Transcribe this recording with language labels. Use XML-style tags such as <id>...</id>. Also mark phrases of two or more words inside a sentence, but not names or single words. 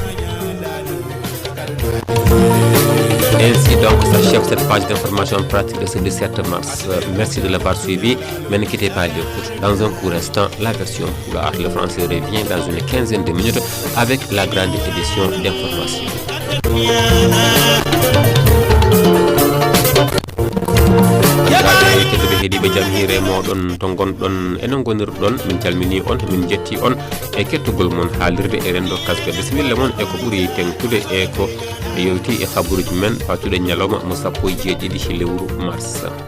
<fr>Ainsi donc s'achève cette page d'information pratique de ce 17 mars. Merci de l'avoir suivi, mais ne quittez pas l'écoute. Dans un court instant, la version pour le français revient dans une quinzaine de minutes avec la grande édition d'information.</fr> <ff>Tedduɓe heeɗiɓe jaam hiire moɗon to gonɗon enen gonirɗon min calmini on min jetti on e kettugol mon haalirde e rendo Cas-Cas. Bisimilla moon e ko ɓuuri tengtude e ko yewti e habaruji men fatude ñalawma mo 17 lewru mars.</ff>